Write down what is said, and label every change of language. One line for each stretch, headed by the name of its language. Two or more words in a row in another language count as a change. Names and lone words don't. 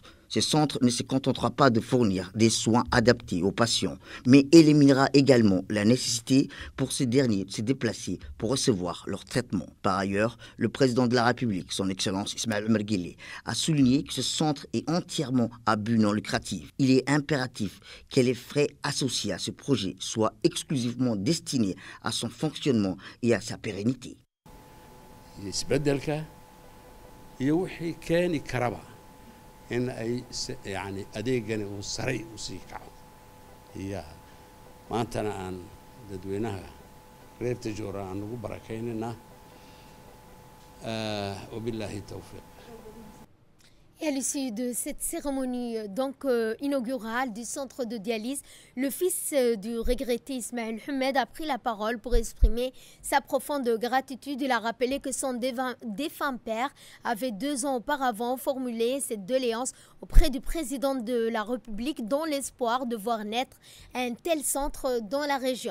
French: Ce centre ne se contentera pas de fournir des soins adaptés aux patients, mais éliminera également la nécessité pour ces derniers de se déplacer pour recevoir leur traitement. Par ailleurs, le président de la République, son Excellence Ismaël Omar Guelleh, a souligné que ce centre est entièrement à but non lucratif. Il est impératif que les frais associés à ce projet soient exclusivement destinés à son fonctionnement et à sa pérennité.
Somali: iyo wixii keeni karaba in ay yani adeegani uu saray u sii kaco iyo maantana aan dadweynaha reer Tajoora aan ugu barakaynayna
Arabic: وبالله التوفيق.
French: Et à l'issue de cette cérémonie inaugurale du centre de dialyse, le fils du regretté Ismaël Ahmed a pris la parole pour exprimer sa profonde gratitude. Il a rappelé que son défunt père avait 2 ans auparavant formulé cette doléance auprès du président de la République dans l'espoir de voir naître un tel centre dans la région.